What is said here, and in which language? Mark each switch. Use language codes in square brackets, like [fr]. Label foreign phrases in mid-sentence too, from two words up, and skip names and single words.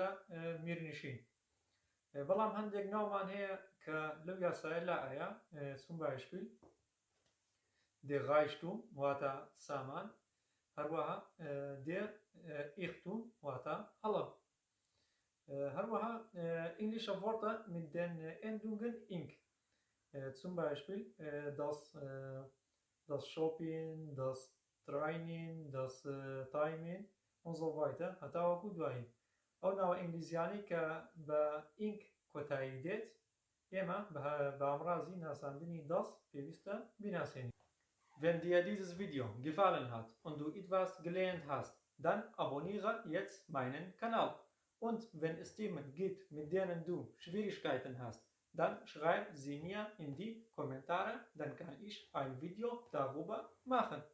[ckb] میرنشین بەڵام هەندێک ناومان هەیە کە لەو یاسایە لا ئایا [de] zum Beispiel der Reichtum [ckb] واتە سامان هەروەها [de] der Irrtum [ckb] واتە هەڵە هەروەها [de] englische Worte mit den Endungen ing zum Beispiel das Shopping, das Training, das Timing und so weiter [ckb] هەتاوەکو دوایی ئەو ناوە ئینگلیزیانی کە بە ing کۆتایی دێت ئێمە بە ئامڕازی ناساندنی دەست پێویستە بیناسێنین. [de] Wenn dir dieses Video gefallen hat und du etwas gelernt hast, dann abonniere jetzt meinen Kanal. Und wenn es Themen gibt, mit denen du Schwierigkeiten hast, dann schreib sie mir in die Kommentare, dann kann ich ein Video darüber machen.